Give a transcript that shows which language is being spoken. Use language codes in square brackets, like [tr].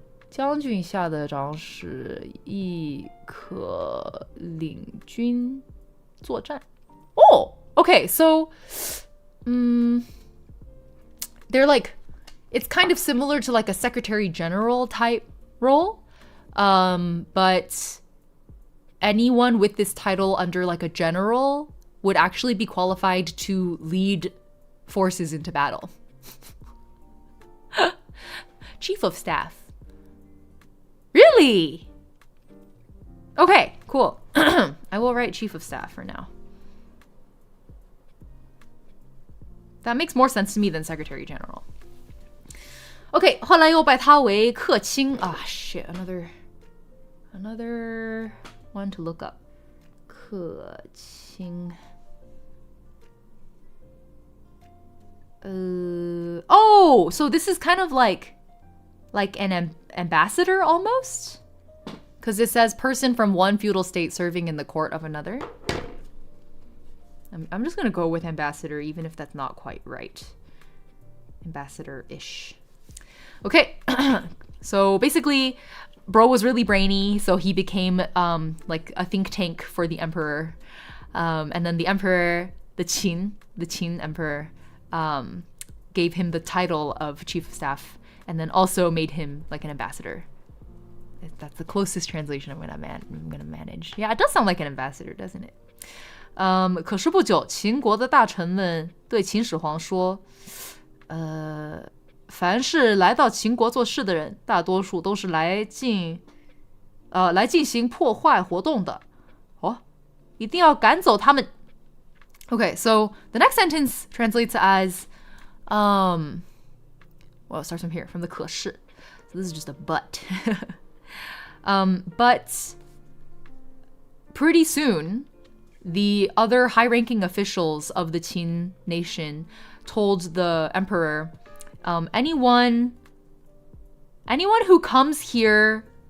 [zh] 将军下的长史亦可领军作战。 [en] Okay, so, they're like, it's kind of similar to like a secretary general type role, but anyone with this title under like a general would actually be qualified to lead forces into battle. Chief of staff. Really? Okay, cool. I will write chief of staff for now. That makes more sense to me than secretary general. [zh] Okay, 后来又拜他为客卿. [en] Shit, another one to look up. [zh] 客卿. [en] So this is kind of like an ambassador almost, because it says person from one feudal state serving in the court of another. I'm just gonna go with ambassador, even if that's not quite right. Ambassador-ish. Okay, so basically, bro was really brainy, so he became like a think tank for the emperor, and then the emperor, the Qin emperor, gave him the title of chief of staff. And then also made him like an ambassador. That's the closest translation I'm gonna manage. Yeah, it does sound like an ambassador, doesn't it? [zh] 可是不久，秦国的大臣们对秦始皇说，凡是来到秦国做事的人，大多数都是来进行破坏活动的。一定要赶走他们。 [en] Okay, so the next sentence translates as, well, it starts from here, from the 可是. So this is just a but. But pretty soon, the other high-ranking officials of the Qin nation told the emperor, anyone who comes here